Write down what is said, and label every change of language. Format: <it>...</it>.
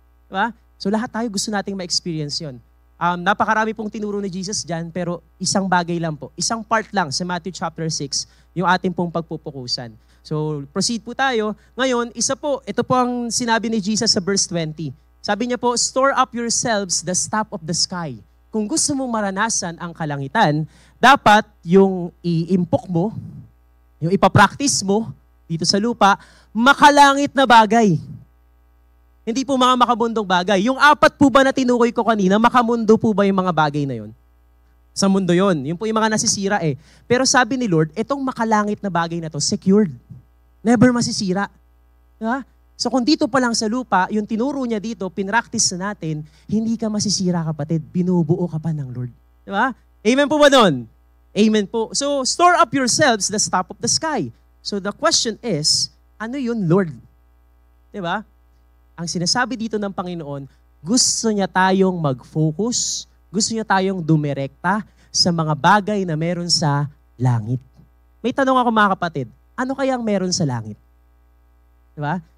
<tl>Diba? So lahat tayo gusto nating ma-experience yun. Napakarami pong tinuro ni Jesus dyan, pero isang bagay lang po. Isang part lang sa Matthew chapter 6, yung ating pong pagpupukusan. So proceed po tayo. Ngayon, ito po ang sinabi ni Jesus sa verse 20. Sabi niya po,</tl> <en>store up yourselves the stuff of the sky.</en> <tl>Kung gusto mong maranasan ang kalangitan, dapat yung i-impok mo, yung ipapractice mo, dito sa lupa, makalangit na bagay. Hindi po mga makamundong bagay. Yung 4 po ba na tinukoy ko kanina, makamundo po ba yung mga bagay na yon? Sa mundo yon. Yung po yung mga nasisira eh. Pero sabi ni Lord, itong makalangit na bagay na to, secured. Never masisira. Diba? So kung dito pa lang sa lupa, yung tinuro niya dito, pinractice na natin, hindi ka masisira kapatid, binubuo ka pa ng Lord. Diba? Amen po ba nun? Amen po.</tl> <en>So store up yourselves the stuff of the sky. So the question is,</en> <tl>ano yun,</tl> <en>Lord? Diba?</en> <tl>Ang sinasabi dito ng Panginoon, gusto niya tayong mag-focus, gusto niya tayong dumirekta sa mga bagay na meron sa langit. May tanong ako mga kapatid, ano kayang meron sa langit? Diba?</tl>